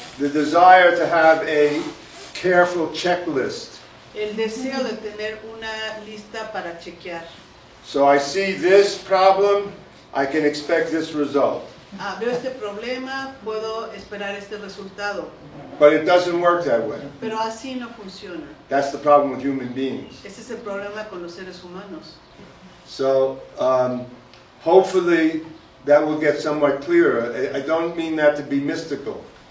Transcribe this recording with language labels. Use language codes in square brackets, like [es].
[en] the desire to have a careful checklist. [es] el deseo de tener una lista para chequear. [en] So I see this problem, I can expect this result. [es] veo este problema, puedo esperar este resultado. [en] But it doesn't work that way. [es] Pero así no funciona. [en] That's the problem with human beings. [es] Ese es el problema con los seres humanos. [en] So hopefully that will get somewhat clearer. I don't mean that to be mystical.